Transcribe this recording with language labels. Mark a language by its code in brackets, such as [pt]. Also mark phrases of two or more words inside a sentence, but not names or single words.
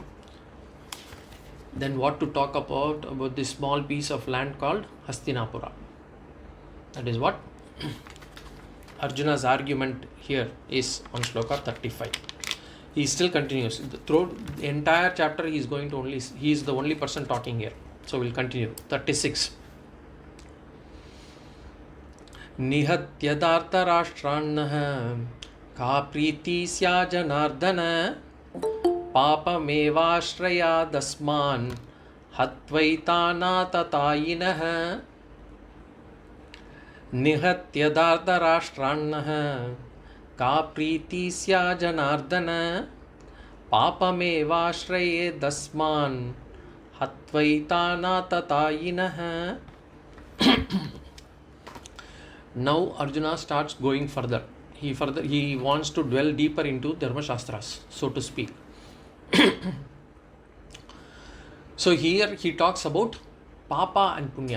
[en] Then what to talk about this small piece of land called Hastinapura? That is what Arjuna's argument here is on Sloka 35. He still continues. Throughout the entire chapter, he is the only person talking here. So we'll continue. 36. [sa] निहत्य धार्तराष्ट्रान्नः का प्रीतिः स्या जनार्दन पापमेवाश्रये दस्मान् हत्वैतान आततायिनः. निहत्य धार्तराष्ट्रान्नः का प्रीति स्या जनार्दन पापमेवाश्रये तस्मान् हत्वैतानाततायिनः. [en] Now Arjuna starts going further. He wants to dwell deeper into Dharma Shastras, so to speak. So here he talks about Papa and Punya.